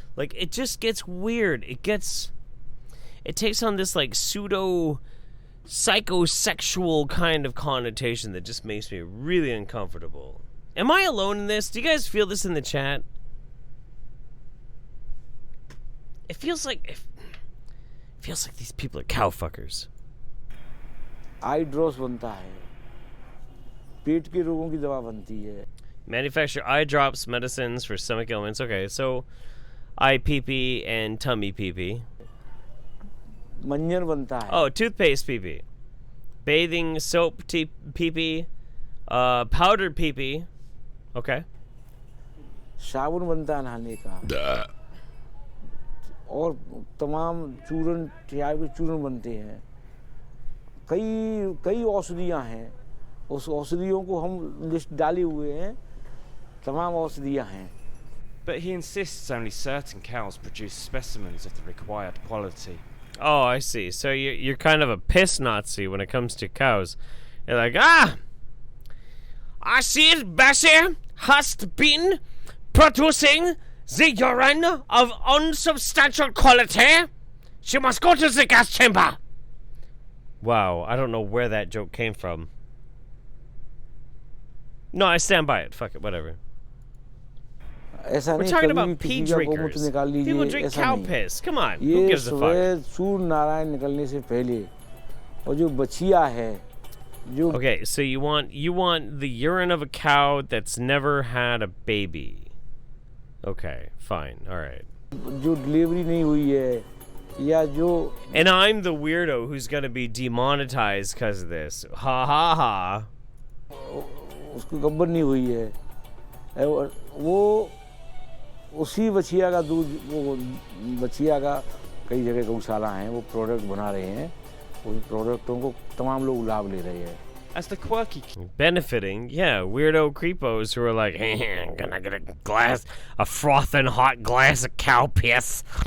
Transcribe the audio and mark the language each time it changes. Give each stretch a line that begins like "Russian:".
English: Like, it just gets weird. It takes on this like pseudo psychosexual kind of connotation that just makes me really uncomfortable. Am I alone in this? Do you guys feel this in the chat? It feels like these people are cow fuckers.
Hindi: Eye drops बनता है, पेट के रोगों की दवा बनती है.
English: Manufacture eye drops, medicines for stomach ailments. Okay, so eye pee-pee and tummy pee-pee.
Hindi: मंजन बनता है.
English: Oh, toothpaste pee-pee. Bathing soap pee-pee. Powdered pee-pee. Okay.
Hindi: साबुन बनता है नहाने का. और तमाम चूरन, चाय के चूरन बनते हैं. कई औषधियां हैं. उस औषधियों को हम लिस्ट डाले हुए हैं. तमाम औषधियां हैं.
English: But he insists only certain cows produce specimens of the required quality. Oh, I see. So you're kind of a piss Nazi when it comes to cows. You're like, I see it, Bessie has been producing the urine of unsubstantial quality. She must go to the gas chamber. Wow, I don't know where that joke came from. No, I stand by it. Fuck it, whatever. We're talking about pee drinkers. People drink cow piss. Come on, who gives a fuck?
Hindi: Surya Narayan निकलने से पहले और जो बछिया है, जो
English: Okay, so you want the urine of a cow that's never had a baby. Okay, fine, all right.
Hindi: जो delivery नहीं हुई है या जो
English: And I'm the weirdo who's gonna be demonetized because of this. Ha ha ha.
Hindi: उसको गब्बर नहीं हुई है, वो उसी बछिया का दूध, वो बछिया का कई जगह गौशाला हैं, वो प्रोडक्ट बना रहे हैं. उन प्रोडक्टों को तमाम लोग लाभ ले रहे हैं.
English: As the quirky benefiting, yeah, weirdo creepos who are like, hey, I'm gonna get a frothing hot glass of cow piss.